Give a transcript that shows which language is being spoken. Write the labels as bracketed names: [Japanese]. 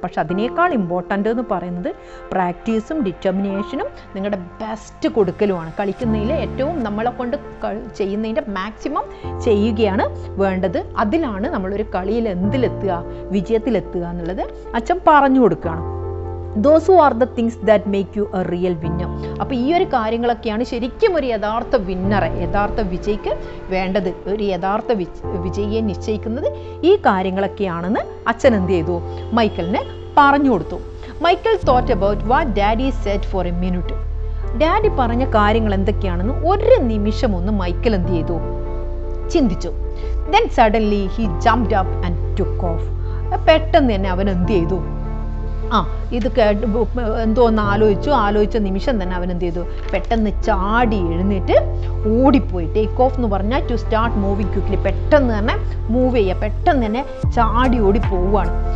[Malayalam] പക്ഷെ അതിനേക്കാൾ ഇമ്പോർട്ടൻ്റ് എന്ന് പറയുന്നത് പ്രാക്ടീസും ഡിറ്റർമിനേഷനും നിങ്ങളുടെ ബെസ്റ്റ് കൊടുക്കലുമാണ്. കളിക്കുന്നതിൽ ഏറ്റവും നമ്മളെ കൊണ്ട് ചെയ്യുന്നതിൻ്റെ മാക്സിമം ചെയ്യുകയാണ് വേണ്ടത്. അതിലാണ് നമ്മളൊരു കളിയിൽ എന്തിലെത്തുക, വിജയത്തിലെത്തുക എന്നുള്ളത് അച്ഛൻ പറഞ്ഞു കൊടുക്കുകയാണ്. [English] Those who are the things that make you a real winner. [Malayalam] അപ്പോൾ ഈ ഒരു കാര്യങ്ങളൊക്കെയാണ് ശരിക്കും ഒരു യഥാർത്ഥ വിന്നറെ, യഥാർത്ഥ വിജയിക്ക് വേണ്ടത്. ഒരു യഥാർത്ഥ വിജയിയെ നിശ്ചയിക്കുന്നത് ഈ കാര്യങ്ങളൊക്കെയാണെന്ന് അച്ഛൻ എന്ത് ചെയ്തു, മൈക്കലിനെ പറഞ്ഞു കൊടുത്തു. [English] Michael thought about what daddy said for a minute. [Malayalam] Daddy പറഞ്ഞ കാര്യങ്ങൾ എന്തൊക്കെയാണെന്ന് ഒരു നിമിഷം ഒന്ന് മൈക്കൽ എന്ത് ചെയ്തു, ചിന്തിച്ചു. [English] Then suddenly he jumped up and took off. [Malayalam] പെട്ടെന്ന് തന്നെ അവൻ എന്ത് ചെയ്തു, ഇത് എന്തോ ഒന്ന് ആലോചിച്ച നിമിഷം തന്നെ അവൻ എന്ത് ചെയ്തു, പെട്ടെന്ന് ചാടി എഴുന്നേറ്റ് ഓടിപ്പോയി. ടേക്ക് ഓഫ് എന്ന് പറഞ്ഞാൽ [English] to start moving quickly, [Malayalam] പെട്ടെന്ന് തന്നെ മൂവ് ചെയ്യുക, പെട്ടെന്ന് തന്നെ ചാടി ഓടി പോവുകയാണ്.